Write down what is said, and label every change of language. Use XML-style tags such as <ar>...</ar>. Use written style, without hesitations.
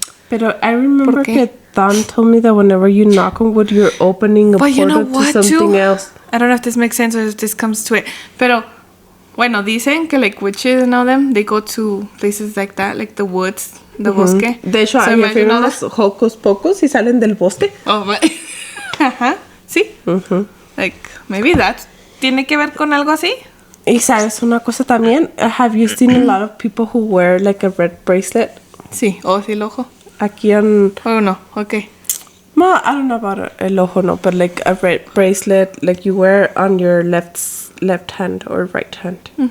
<es>Pero</es> <en>I remember</en> <es>que</es> <en>Don told me that whenever you knock on wood, you're opening a portal to something else. I don't know if this makes sense or if this comes to it.</en> <es>Pero, bueno, dicen que</es> <en>like witches and all them, they go to places like that, like the woods, the bosque.</en> <es>De hecho, hay unos hocus pocus y salen del bosque.</es> <en>Oh, but</en> <es>ajá, sí.</es> <en>Like, maybe that</en> <es>tiene que ver con algo así. Y sabes una cosa también,</es> <en>have you seen a lot of people who wear like a red bracelet?</en> <es>Sí, sí, el ojo. Aquí en...</es> <en>Oh, no, okay.</en> <es>No,</es> <en>I don't know about el ojo, no, but like a red bracelet, like you wear on your left hand or right hand.</en>